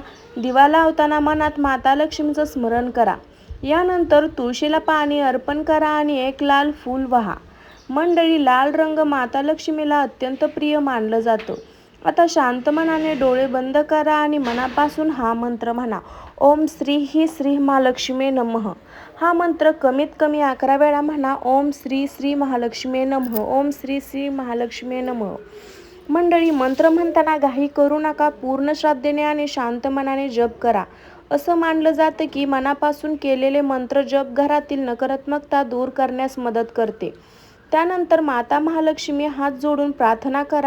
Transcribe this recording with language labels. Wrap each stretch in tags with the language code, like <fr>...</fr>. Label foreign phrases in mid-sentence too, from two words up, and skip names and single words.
<mr>दिवा लावताना मनात माता लक्ष्मीचं स्मरण करा. यानंतर तुळशीला पाणी अर्पण करा आणि एक लाल फूल वाहा. मंडळी, लाल रंग माता लक्ष्मीला अत्यंत प्रिय मानलं जातं. आता शांत मनाने डोळे बंद करा आणि मनापासून हा मंत्र म्हणा.</mr> <sa>ओम श्री ही श्री महालक्ष्मी नमः.</sa> <mr>हा मंत्र कमीत कमी 11 वेळा म्हणा.</mr> <sa>ओम श्री श्री महालक्ष्मी नमः. ओम श्री श्री महालक्ष्मी नमः.</sa> <mr>मंडळी, मंत्र म्हणताना घाई करू नका. पूर्ण श्रद्धेने आणि शांत मनाने जप करा. असं मानलं जातं की मनापासून केलेले मंत्र जप घरातील नकारात्मकता दूर करण्यास मदत करते. त्यानंतर माता महालक्ष्मी हात जोडून प्रार्थना करा.</mr>